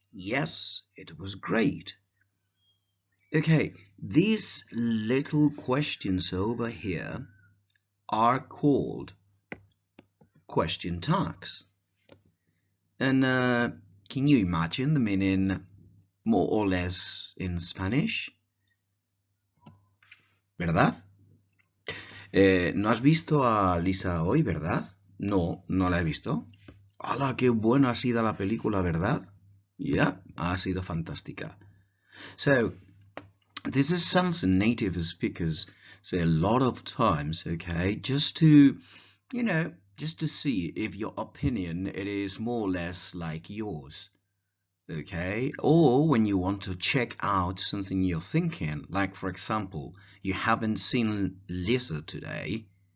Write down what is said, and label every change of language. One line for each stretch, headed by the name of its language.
English: Yes, it was great. Okay, these little questions over here are called question tags. And can you imagine the meaning more or less in Spanish?
Spanish: ¿Verdad? ¿No has visto a Lisa hoy, verdad? No, no la he visto. ¡Hala, qué buena ha sido la película, ¿verdad? Yeah, ha sido fantástica.
English: So, this is something native speakers say a lot of times, okay, just to, just to see if your opinion it is more or less like yours, okay, or when you want to check out something you're thinking, like for example, you haven't seen Lisa today.